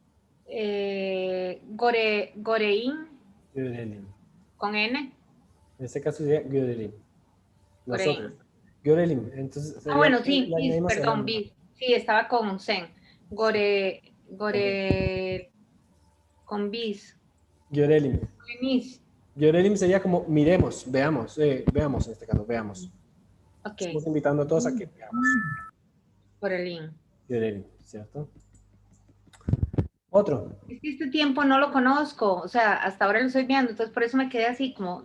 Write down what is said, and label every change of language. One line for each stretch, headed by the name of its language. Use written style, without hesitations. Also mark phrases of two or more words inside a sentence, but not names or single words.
Turkish: Goreín, Görelim.
Spanish: con N. En este caso sería Görelim.
Turkish: Goreín.
Spanish: Nosotros. Görelim. Entonces, sería Bueno, sí, la
Turkish: bis,
Spanish: misma perdón, semana. bis. Sí, estaba con Zen. Con bis.
Turkish: Görelim. Gorenis.
Spanish: Görelim sería como miremos, veamos en este caso, veamos. Ok, Estamos invitando a todos a que veamos.
Turkish: Gorelín.
Spanish: Görelim, ¿cierto? Otro. Es que este tiempo no lo conozco, o sea, hasta ahora lo estoy viendo, entonces por eso me quedé así como,